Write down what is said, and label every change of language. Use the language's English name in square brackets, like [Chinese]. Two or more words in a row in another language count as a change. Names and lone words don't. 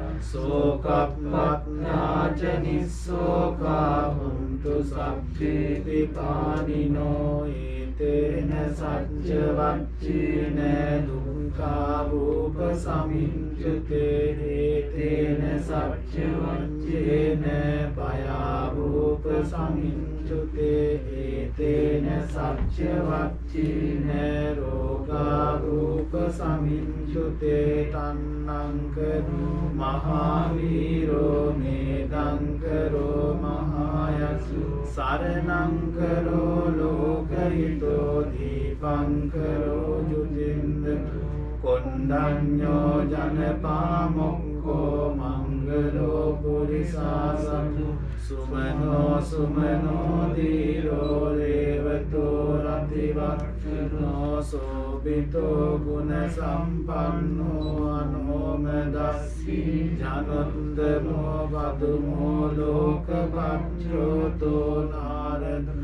[Pali] සෝකප්පත්තාච නිස්සෝකා හුන්තු සබ්බේ විපානිනෝ ඒතේන සච්ච වච්චේන දුක්ඛා රූප සමිච්ඡතේ ඒතේන සච්ච වච්චේන භයා රූප සමිච්ඡතේ ඒතේන සච්ච වච්චේන රෝගා රූප සමිච්ඡතේ තන්නං කරෝ මහාවීරෝ මේදං කරෝ මහායසු සරණං කරෝ ලෝකහිතෝ දීපං කරෝ ජුතින්ද කොණ්ඩඤ්ඤෝ ජනපාමොක්ඛෝ මංගලෝ පුරිසාසතු සුමනෝ සුමනෝ දීරෝ රේවතෝ රතිවක්ඛනෝ සෝබිතෝ ගුණ සම්පන්නෝ අනෝමදස්සී ජනන්දමෝ වදුමෝ ලෝකපච්චෝතෝ නාරද